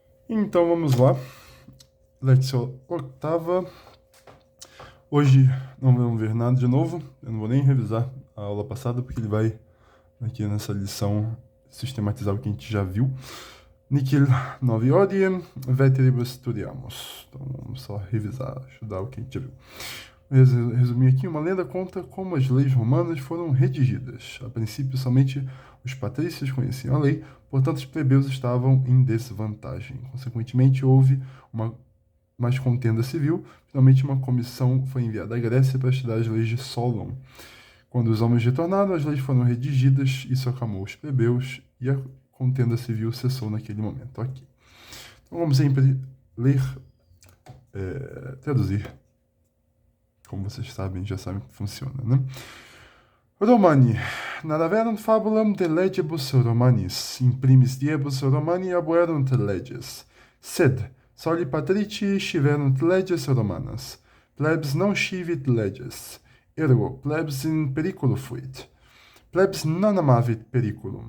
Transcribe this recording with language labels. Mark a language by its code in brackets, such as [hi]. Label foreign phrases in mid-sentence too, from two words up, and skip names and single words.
[pt] Então vamos lá, leção oitava. Hoje não vamos ver nada de novo, eu não vou nem revisar a aula passada, porque ele vai aqui nessa lição sistematizar o que a gente já viu. [la] Nihil novi odie, veteribus studiamos. [pt] Então vamos só revisar, estudar o que a gente já viu. Resumir aqui, uma lenda conta como as leis romanas foram redigidas. A princípio, somente os patrícios conheciam a lei, portanto, os plebeus estavam em desvantagem. Consequentemente, houve uma mais contenda civil. Finalmente, uma comissão foi enviada à Grécia para estudar as leis de Solon. Quando os homens retornaram, as leis foram redigidas, isso acalmou os plebeus e a contenda civil cessou naquele momento. Aqui. Então, vamos sempre ler, traduzir. Como vocês sabem, já sabem que funciona, né? [la] Romani. Nadaverunt fabulam de legibus Romanis. In primis diebus Romani abuerunt leges. Sed, soli patrici sciverunt leges Romanas. Plebs non scivit leges. Ergo, plebs in periculo fuit. Plebs non amavit periculum.